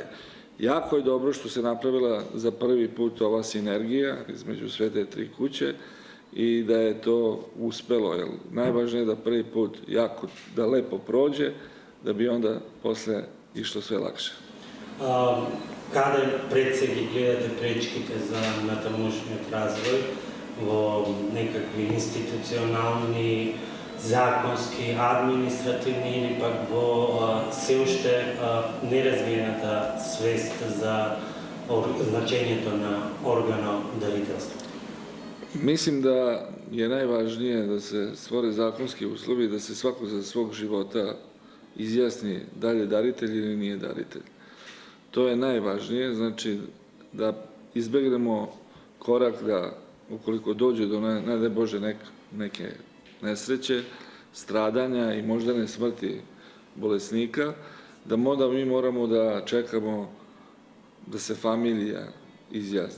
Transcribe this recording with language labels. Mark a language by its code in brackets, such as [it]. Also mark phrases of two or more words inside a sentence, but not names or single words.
[sr] Jako je dobro što se napravila za prvi put ova sinergija između sve te tri kuće i da je to uspelo, jer najvažnije je da prvi put da lepo prođe, da bi onda posle išlo sve lakše. [mk] Kada пред се ги гледате пречките за натамошниот развој во некакви институционални, законски, административни или пак во се уште неразвиената свест за значењето на органодарителство? [sr] Mislim da je najvažnije da se stvore zakonski uslovi, da se svako za svog života izjasni da li je daritelj ili nije daritelj. To je najvažnije, znači da izbegnemo korak da ukoliko dođe do, ne daj Bože, neke nesreće, stradanja i moždane smrti bolesnika, da mi moramo da čekamo da se familija izjasni.